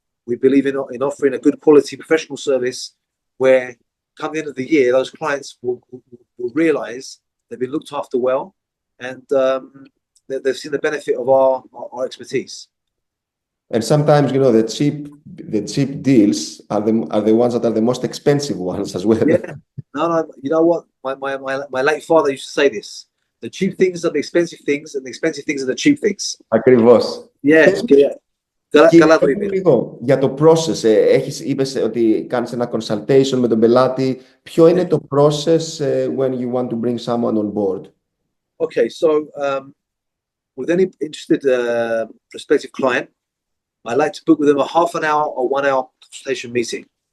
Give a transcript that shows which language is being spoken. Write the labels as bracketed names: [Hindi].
[English] We believe in offering a good quality professional service where, come the end of the year, those clients will realise they've been looked after well, and they've seen the benefit of our expertise. And sometimes, you know, the cheap deals are the ones that are the most expensive ones as well. Yeah. No. You know what? My late father used to say this: the cheap things are the expensive things, and the expensive things are the cheap things. [Greek] Ακριβώς. Yeah. Καλά το είπε. Λίγο για το process. Είπες ότι κάνεις ένα consultation με τον πελάτη. Ποιο είναι το [English] process when you want to bring someone on board? Okay, so with any interested prospective client, I like to book with them a half an hour or 1 hour consultation meeting.